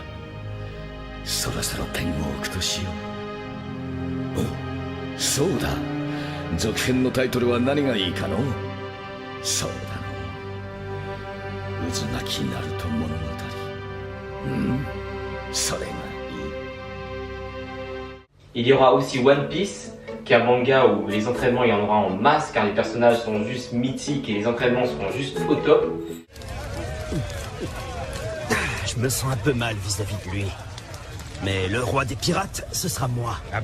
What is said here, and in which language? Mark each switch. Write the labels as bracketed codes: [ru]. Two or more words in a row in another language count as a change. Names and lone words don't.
[ja] そろそろペンを置くとしよう。お、そうだ、続編のタイトルは何がいいかの。そうだの、渦巻きナルト物語。それがいい。 [fr] Il y aura aussi One Piece, qui est un manga où les entraînements il y en aura en masse car les personnages sont juste mythiques et les entraînements seront juste au top. Je me sens un peu mal vis-à-vis de lui. Mais le roi des pirates, ce sera moi.